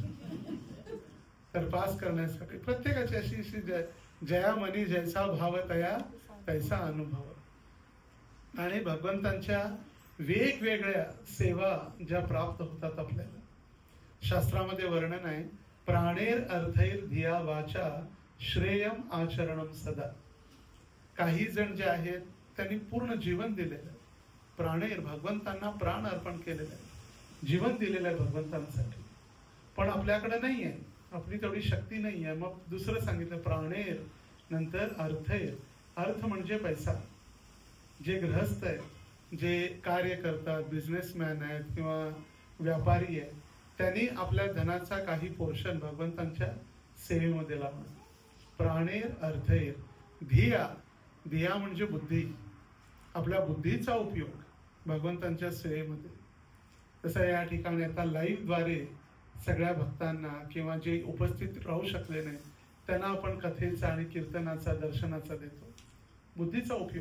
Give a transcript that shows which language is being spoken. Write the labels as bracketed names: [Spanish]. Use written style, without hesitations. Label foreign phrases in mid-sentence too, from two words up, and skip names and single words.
[Marathi] तर पास करण्यासाठी प्रत्येकाची अशी जया मनी जैसा भाव तया तैसा अनुभव. आणि भगवंतांच्या वेगवेगळ्या सेवा ज्या प्राप्त होतात आपल्याला, शास्त्रामध्ये वर्णन आहे, [Sanskrit] प्राणेर अर्थैर धिया वाचा श्रेयम आचरणम सदा. [Marathi] काही जण जे आहेत त्यांनी पूर्ण जीवन दिलेलं आहे, प्राणेर भगवंतांना प्राण अर्पण केलेलं आहे, जीवन दिलेलं आहे भगवंतांसाठी. पण आपल्याकडे नाही आहे, आपली तेवढी शक्ती नाही आहे. मग दुसरं सांगितलं प्राणेर, नंतर अर्थैर. अर्थ म्हणजे पैसा. जे गृहस्थ आहेत, जे कार्य करतात, बिझनेसमॅन आहेत किंवा व्यापारी आहेत, त्यांनी आपल्या धनाचा काही पोर्शन भगवंतांच्या सेवेमध्ये लावणं. प्राणेर अर्थैर. धिया, धिया म्हणजे बुद्धी, आपल्या बुद्धीचा उपयोग भगवंतांच्या सेवेमध्ये. तसं या ठिकाणी आता लाईव्ह द्वारे सगळ्या भक्तांना किंवा जे उपस्थित राहू शकले नाही त्यांना आपण कथेचा आणि कीर्तनाचा, दर्शनाचा देतो. बुद्धीचा उपयोग.